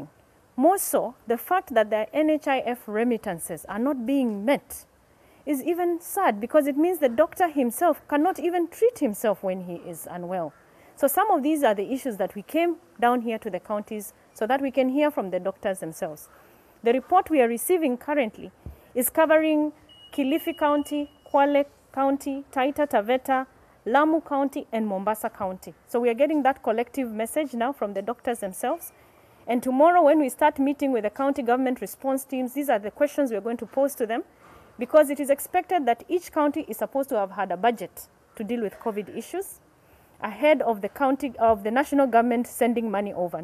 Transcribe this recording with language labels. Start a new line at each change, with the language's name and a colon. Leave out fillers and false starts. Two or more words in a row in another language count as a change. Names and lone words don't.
English: More so, the fact that their NHIF remittances are not being met is even sad, because it means the doctor himself cannot even treat himself when he is unwell. So some of these are the issues that we came down here to the counties so that we can hear from the doctors themselves. The report we are receiving currently is covering Kilifi County, Kwale County, Taita Taveta, Lamu County, and Mombasa County. So we are getting that collective message now from the doctors themselves. And tomorrow, when we start meeting with the county government response teams, these are the questions we are going to pose to them, because it is expected that each county is supposed to have had a budget to deal with COVID issues ahead of the national government sending money over.